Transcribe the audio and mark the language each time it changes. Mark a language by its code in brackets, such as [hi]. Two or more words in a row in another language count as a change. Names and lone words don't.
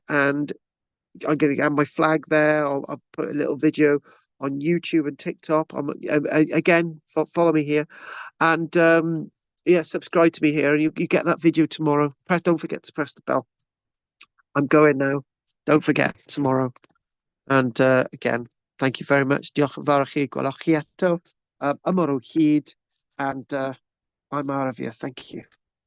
[en] And I'm going to have my flag there. I'll put a little video on YouTube and TikTok. Again, follow me here, and yeah, subscribe to me here, and you get that video tomorrow. Don't forget to press the bell. I'm going now. Don't forget tomorrow. And again, thank you very much. [cy] Diolch yn fawr i chi. Gwelwch chi eto. Ymor o hyd, [en] and I'm out of here. Thank you.